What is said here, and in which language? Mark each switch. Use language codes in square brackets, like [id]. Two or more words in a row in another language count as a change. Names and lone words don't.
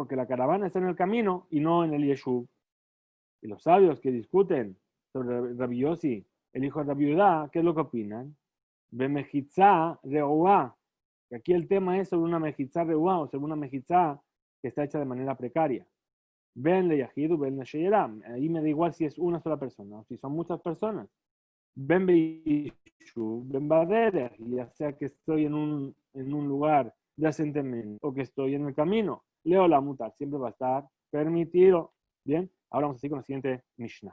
[es] Porque la caravana está en el camino y no en el Yeshuv. Y los sabios que discuten sobre Rabbi Yossi, el hijo de Rabbi Yudá, ¿qué es lo que opinan? [he] במחיצה רעועה. [es] Aquí el tema es sobre una [he] מחיצה רעועה [es] o sobre una mejitza que está hecha de manera precaria. [he] בין ליחיד, בין לשירם. [es] Ahí me da igual si es una sola persona o si son muchas personas. [he] בין בישוב, בין בדרך, [es] ya sea que estoy en un lugar de asentamiento o que estoy en el camino. [he] לעולם מותר, [es] siempre va a estar permitido. Bien, ahora vamos a seguir con la siguiente Mishnah.